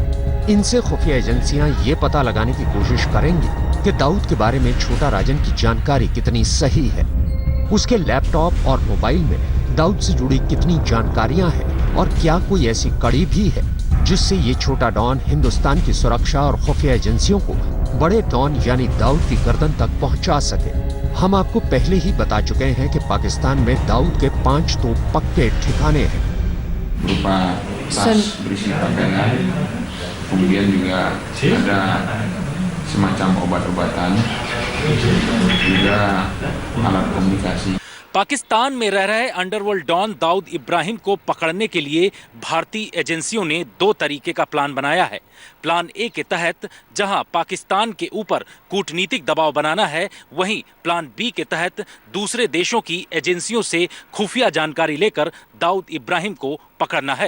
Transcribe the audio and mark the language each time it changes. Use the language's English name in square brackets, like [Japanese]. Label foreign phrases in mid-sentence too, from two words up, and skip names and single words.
[Hindi] इनसे खुफिया एजेंसियां ये पता लगाने की कोशिश करेंगी कि दाऊद के बारे में छोटा राजन की जानकारी कितनी सही है, उसके लैपटॉप और मोबाइल में दाऊद से जुड़ी कितनी जानकारियां हैं और क्या कोई ऐसी कड़ी भी है जिससे ये छोटा डॉन हिंदुस्तान की सुरक्षा और खुफिया एजेंसियों को बड़े डॉन यानी दाऊद की गर्दन तक पहुंचा सके। हम आपको पहले ही बता चुके हैं कि पाकिस्तान में दाऊद के 5 तो पक्के ठिकाने हैं। [Indonesian] berupa tas berisi pakaian, kemudian juga ada semacam obat-obatan, juga alat komunikasi. [Hindi] पाकिस्तान में रह रहे [English] underworld don [Hindi] दाऊद इब्राहिम को पकड़ने के लिए भारतीय एजेंसियों ने 2 तरीके का प्लान बनाया है। [English] plan A [Hindi] के तहत जहां पाकिस्तान के ऊपर कूटनीतिक दबाव बनाना है, वहीं [English] plan B [Hindi] के तहत दूसरे देशों की एजेंसियों से खुफिया जानकारी लेकर दाऊद इब्राहिम को पकड़ना है।